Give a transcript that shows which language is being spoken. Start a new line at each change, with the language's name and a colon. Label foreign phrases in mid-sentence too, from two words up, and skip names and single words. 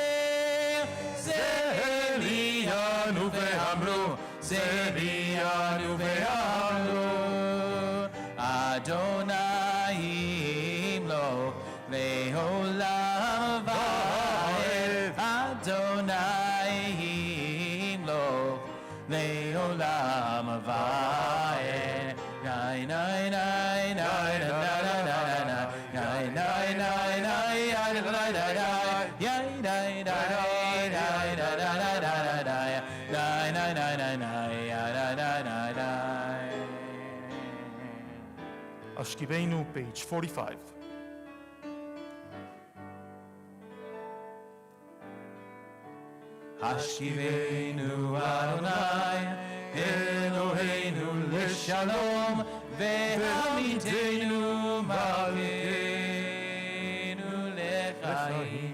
Hebrew: זה עלינו ואמרו, זה עלינו ואמרו, אדוני ימלוך לעולם ועד, אדוני ימלוך לעולם ועד.
English: Nine, nine, nine, nine, nine, nine, nine,
Hebrew: Ashkivenu,
English: page 45.
Hebrew: השכיבנו אדוני אלוהינו לשלום ועמיתנו מלכנו לחיים.